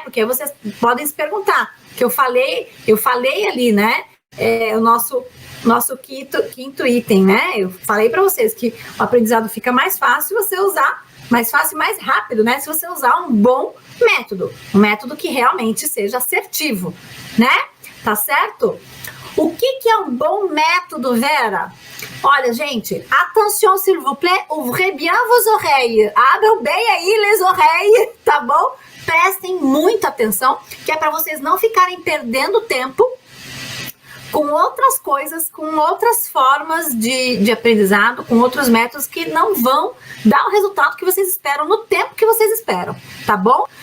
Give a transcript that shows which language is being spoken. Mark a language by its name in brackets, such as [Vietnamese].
[Portuguese] Porque vocês podem se perguntar, que eu falei ali, né, o nosso quinto item, né? Eu falei para vocês que o aprendizado fica mais fácil se você usar, mais fácil e mais rápido, né? Se você usar um bom método, um método que realmente seja assertivo, né? Tá certo? O que é um bom método, Vera? Olha, gente, [French] attention s'il vous plaît, ouvrez bien vos oreilles. [Portuguese] Abram bem aí [French] les oreilles, [Portuguese] tá bom? Prestem muita atenção, que é para vocês não ficarem perdendo tempo com outras coisas, com outras formas de aprendizado, com outros métodos que não vão dar o resultado que vocês esperam no tempo que vocês esperam, tá bom?